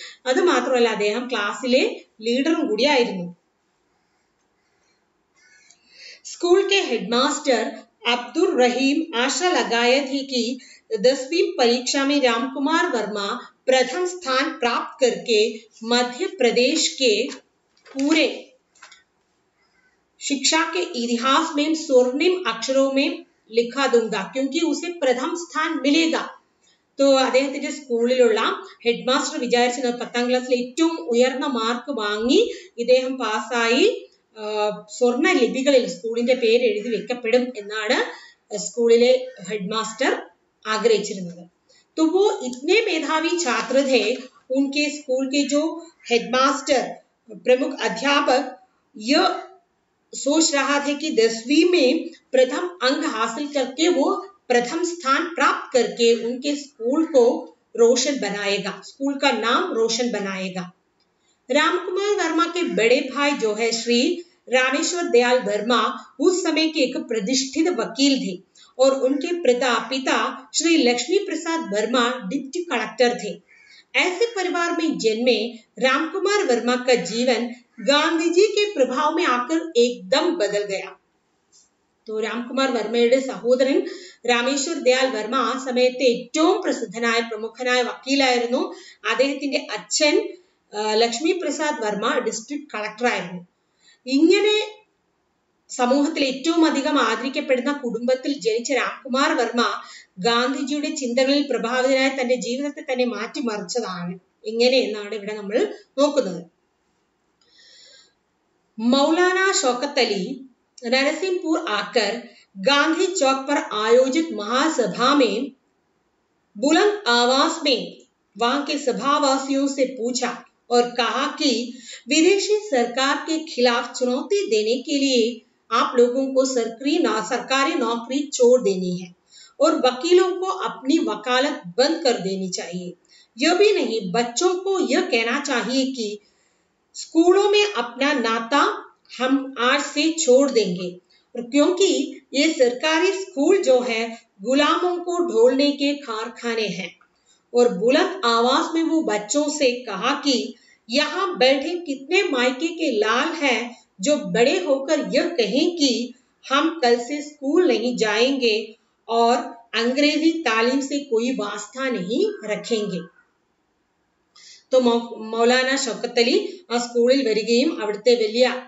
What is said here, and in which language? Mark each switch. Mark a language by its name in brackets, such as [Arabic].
[Malayalam] അത് മാത്രമല്ല അദ്ദേഹം ക്ലാസ്സിലെ ലീഡറും കൂടിയായിരുന്നു. [Hindi] स्कूल के हेडमास्टर अब्दुल रहीम आशा लगाया थी कि 10वीं परीक्षा में रामकुमार वर्मा प्रथम स्थान प्राप्त करके मध्य प्रदेश के पूरे शिक्षा के इतिहास में स्वर्णिम अक्षरों में लिखा दूंगा, क्योंकि उसे प्रथम स्थान मिलेगा. [Malayalam] तो അദ്ദേഹത്തിന്റെ സ്കൂളിലുള്ള ഹെഡ് മാസ്റ്റർ വിചാരിച്ചത് 10ാം ക്ലാസ്സിൽ ഏറ്റവും ഉയർന്ന മാർക്ക് വാങ്ങി ഇദ്ദേഹം പാസ്സായി സ്വർണ്ണ ലിപികളിൽ സ്കൂളിന്റെ പേര് എഴുതി വെക്കപ്പെടും എന്നാണ് സ്കൂളിലെ ഹെഡ് മാസ്റ്റർ ആഗ്രഹിച്ചിരുന്നത്. [Hindi] तो वो इतने मेधावी छात्र थे, उनके स्कूल के जो हेडमास्टर प्रमुख अध्यापक यह सोच रहा थे कि 10वीं में प्रथम अंक हासिल करके वो प्रथम स्थान प्राप्त करके उनके स्कूल को रोशन बनाएगा, स्कूल का नाम रोशन बनाएगा. रामकुमार वर्मा के बड़े भाई जो है श्री रामेश्वर दयाल वर्मा उस समय के एक प्रतिष्ठित वकील थे और उनके पिता श्री लक्ष्मी प्रसाद वर्मा डिप्टी कलेक्टर थे. ऐसे परिवार में जन्मे रामकुमार वर्मा का जीवन गांधी जी के प्रभाव में आकर एकदम बदल गया. [Malayalam] तो രാംകുമാർ വർമ്മയുടെ സഹോദരൻ രാമേശ്വർ ദയാൽ വർമ്മ ആ സമയത്തെ ഏറ്റവും പ്രസിദ്ധനായ പ്രമുഖനായ വക്കീലായിരുന്നു. അദ്ദേഹത്തിന്റെ അച്ഛൻ ലക്ഷ്മി പ്രസാദ് വർമ്മ ഡിസ്ട്രിക്ട് കളക്ടർ ആയിരുന്നു. ഇങ്ങനെ സമൂഹത്തിൽ ഏറ്റവും അധികം ആദരിക്കപ്പെടുന്ന കുടുംബത്തിൽ ജനിച്ച രാംകുമാർ വർമ്മ ഗാന്ധിജിയുടെ ചിന്തകളിൽ പ്രഭാവിതനായ തന്റെ ജീവിതത്തെ തന്നെ മാറ്റിമറിച്ചതാണ്. എങ്ങനെ എന്നാണ് ഇവിടെ നമ്മൾ നോക്കുന്നത്. [Hindi] मौलाना शौकत अली नरसिंहपुर आकर गांधी चौक पर आयोजित महासभा में बुलंद आवाज में वहां के सभावासियों से पूछा और कहा कि विदेशी सरकार के खिलाफ चुनौती देने के लिए आप लोगों को सरकारी नौकरी छोड़ देनी है और वकीलों को अपनी वकालत बंद कर देनी चाहिए. यह भी नहीं, बच्चों को यह कहना चाहिए कि स्कूलों में अपना नाता हम आज से छोड़ देंगे, क्योंकि ये सरकारी स्कूल जो है गुलामों को ढोलने के कारखाने हैं. और बुलंद आवाज में वो बच्चों से कहा कि यहाँ बैठे कितने मायके के लाल हैं जो बड़े होकर यह कहें कि हम कल से स्कूल नहीं जाएंगे और अंग्रेजी तालीम से कोई वास्ता नहीं रखेंगे. [Malayalam] तो മൗലാന ഷൗക്കത്ത് അലി ആ സ്കൂളിൽ വരികയും അവിടുത്തെ വലിയ